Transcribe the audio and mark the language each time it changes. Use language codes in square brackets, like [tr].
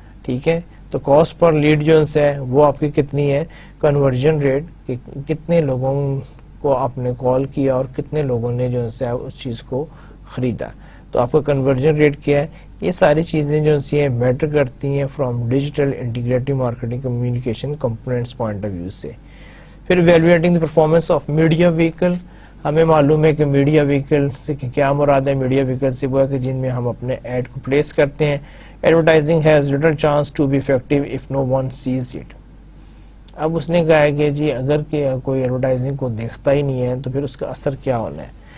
[ur] ٹھیک ہے, تو کاسٹ پر لیڈ جو ہے وہ آپ کی کتنی ہے, کنورژن ریٹ, کہ کتنے لوگوں کو آپ نے کال کیا اور کتنے لوگوں نے جو ہے اس چیز کو خریدا, تو آپ کا کنورژن ریٹ کیا ہے. یہ ساری چیزیں جو ہیں میٹر کرتی ہیں from digital integrated marketing communication components point of view سے. پھر evaluating the performance of media vehicle. ہمیں معلوم ہے کہ میڈیا ویکل سے کیا مراد ہے. میڈیا ویکل سے وہ ہے کہ جن میں ہم اپنے ایڈ کو پلیس کرتے ہیں. [en] Advertising has little chance to be effective if no one sees it. [ur] اب اس نے کہا ہے کہ جی اگر کہ کوئی ایڈورٹائزنگ کو دیکھتا ہی نہیں ہے تو پھر اس کا اثر کیا ہونا ہے.